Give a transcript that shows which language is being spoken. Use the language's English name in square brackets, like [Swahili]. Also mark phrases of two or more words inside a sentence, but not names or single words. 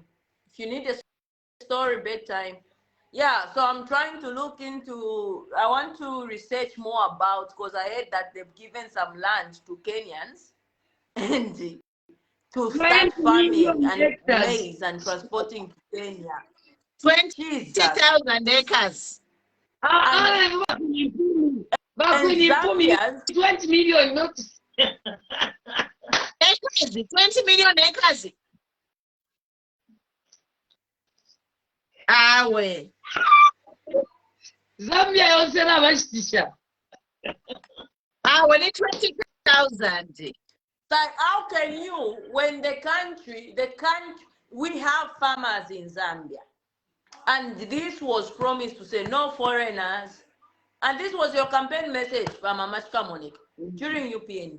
[English] If you need a story, bedtime. Yeah, so I'm trying to look into, I want to research more about, because I heard that they've given some land to Kenyans and to start farming and maize and transporting to Kenya. 20,000 acres. And Zambians, 20 million, not acres, 20 million acres. [Bemba] Awe. Zambia yose na bashitisha. Awe ni 20,000. [English] like, how can you, when the country, we have farmers in Zambia, and this was promised to say no foreigners, and this was your campaign message, Mama Shikamonik, during UPND.